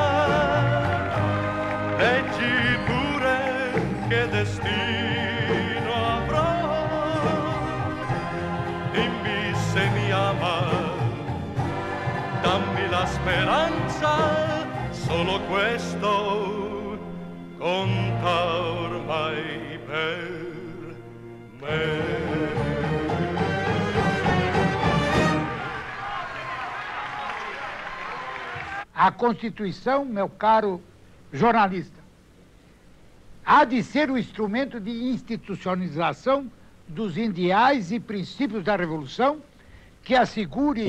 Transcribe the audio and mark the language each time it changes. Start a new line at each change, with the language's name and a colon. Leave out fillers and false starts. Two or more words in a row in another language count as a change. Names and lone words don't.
Italian: leggi pure che destino avrò, dimmi se mi ama, dammi la speranza, solo questo conta ormai per
Portuguese: A Constituição, meu caro jornalista, há de ser o instrumento de institucionalização dos ideais e princípios da Revolução que assegure...